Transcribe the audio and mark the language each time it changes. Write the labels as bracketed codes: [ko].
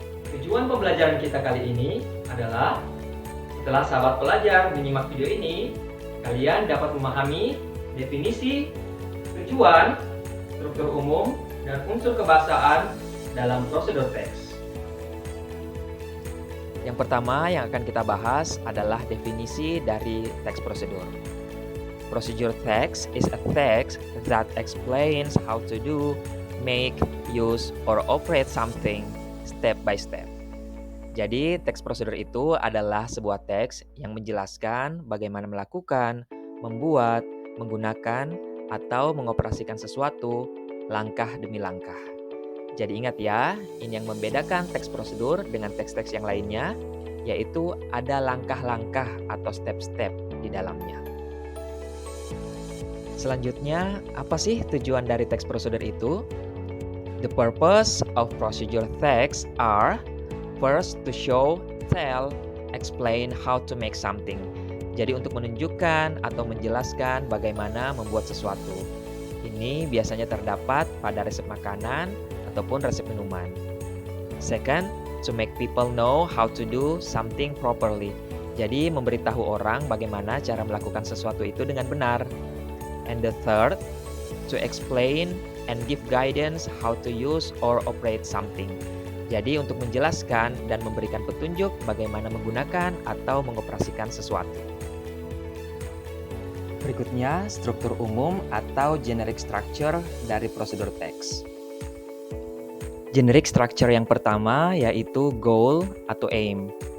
[id] Tujuan pembelajaran kita kali ini adalah setelah sahabat pelajar menyimak video ini, kalian dapat memahami definisi, tujuan, struktur umum, dan unsur kebahasaan dalam prosedur teks. Yang pertama yang akan kita bahas adalah definisi dari teks prosedur. [en] Procedure text is a text that explains how to do, make, use, or operate something step by step. [id] Jadi, teks prosedur itu adalah sebuah teks yang menjelaskan bagaimana melakukan, membuat, menggunakan, atau mengoperasikan sesuatu langkah demi langkah. Jadi ingat ya, ini yang membedakan teks prosedur dengan teks-teks yang lainnya, yaitu ada langkah-langkah atau step-step di dalamnya. Selanjutnya, apa sih tujuan dari teks prosedur itu? [en] The purpose of procedure text are first to show, tell, explain how to make something. [id] Jadi untuk menunjukkan atau menjelaskan bagaimana membuat sesuatu. Ini biasanya terdapat pada resep makanan ataupun resep minuman. [en] Second, to make people know how to do something properly. [id] Jadi memberitahu orang bagaimana cara melakukan sesuatu itu dengan benar. [en] And the third, to explain and give guidance how to use or operate something. [id] Jadi untuk menjelaskan dan memberikan petunjuk bagaimana menggunakan atau mengoperasikan sesuatu. Berikutnya, struktur umum atau generic structure dari prosedur teks. Generic structure yang pertama yaitu goal atau aim.